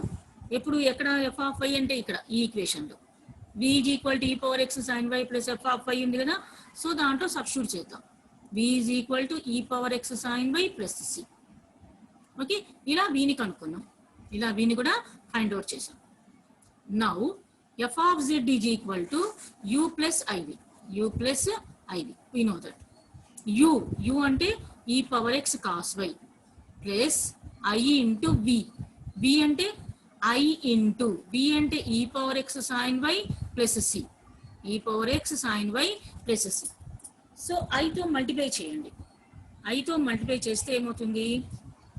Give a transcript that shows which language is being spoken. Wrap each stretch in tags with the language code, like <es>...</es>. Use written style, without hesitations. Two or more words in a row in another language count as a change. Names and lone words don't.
<te>ఎప్పుడు ఎక్కడ</te> <en>f of y</en> <te>అంటే ఇక్కడ ఈ ఈక్వేషన్లో</te> <en>v is equal to e power x sin y plus f of y</en> <te>ఉంది కదా, సో దాంట్లో సబ్స్టిట్యూట్ చేద్దాం.</te> <en>v is equal to e power x sin y plus c.</en> <te>ఓకే, ఇలా వీని కనుక్కున్నాం, ఇలా వీని కూడా</te> <en>find out</en> <te>చేసాం.</te> <en>నౌ f of z is equal to u plus iv, u plus iv. We know that u అంటే e power x cos y plus I into v, v అంటే I into v అంటే e power x sin y plus c, e power x sin y plus c.</en> <te>సో i తో మల్టిప్లై చేయండి. i తో మల్టిప్లై చేస్తే ఏమవుతుంది?</te>